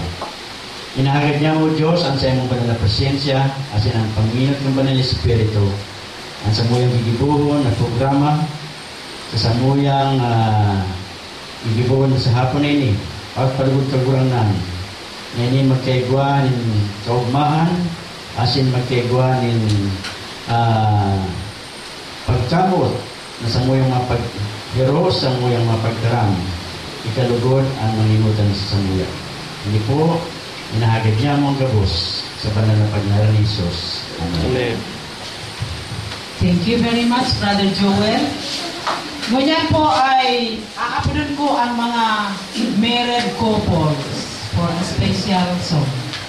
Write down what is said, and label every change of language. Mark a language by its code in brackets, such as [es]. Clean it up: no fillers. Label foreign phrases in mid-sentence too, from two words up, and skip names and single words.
[bik] Inahagad niya mo Diyos ang sa imong banal na presensya, asin ang panginot ng banal na Espiritu, ang samuyang gigibuhon na programa, sa samuyang gigibuhon sa hapon na ini, at palugod-kaguran na ini magkaigwa ng kaugmahan, asin magkaigwa ng pagkamot na samuyang mga paghero, samuyang mga pagdaram, ikalugod ang manginutan sa samuya. Hindi po, inahagad niya mo ang gabos sa banal na pagnaran ni Jesus. Amen. [en] Thank you very much, Brother Joel. [bik] Ngunyan po ay aapunan ko ang mga [en] married couples for a special song.